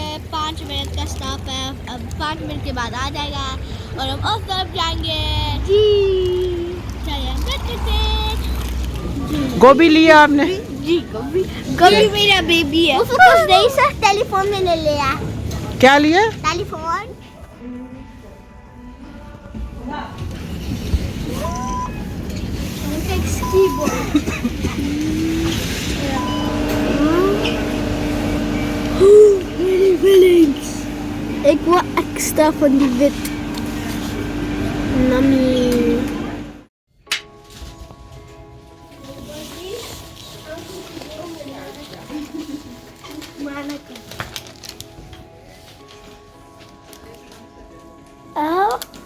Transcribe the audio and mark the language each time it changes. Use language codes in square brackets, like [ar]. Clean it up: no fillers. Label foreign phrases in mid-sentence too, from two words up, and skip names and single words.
[hi] 5 मिनट का स्टॉप है, अब 5 मिनट के बाद आ जाएगा और हम उस तरफ जाएंगे जी। चलिए हम वेट करते हैं। गोभी लिया आपने? जी गोभी, गोभी मेरा बेबी है। उसको कुछ नहीं सर, टेलीफोन में ले लिया। क्या लिया? [nl] टेलीफोन। Ik wil extra van die wit. Namie. Oh.